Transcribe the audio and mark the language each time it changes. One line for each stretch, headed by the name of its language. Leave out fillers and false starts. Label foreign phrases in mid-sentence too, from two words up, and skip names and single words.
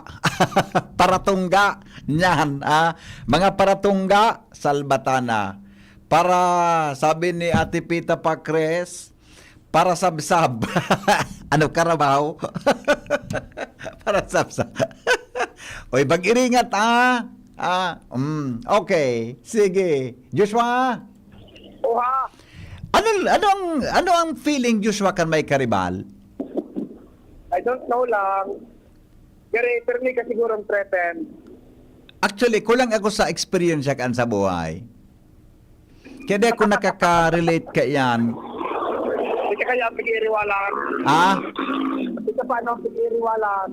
Bikol: Paratungga niyan. Mga paratungga, Salbatana. Para sabi ni Ate Pita Pacres, para sabsab. Ano karabaw? Para sabsab. Oy, mag-iringat okay. Sige. Joshua. Oha. Ano ang feeling, Joshua, kan may karibal?
English: I don't know lang.
Filipino: Pero hindi ka sigurong threatened.
Bikol: Actually, kulang ako sa experience kan sa buhay.
Filipino: Kaya kung nakaka-relate ka yan. Hindi ka kaya pag-iiriwalaan. Hindi ka paano pag-iiriwalaan.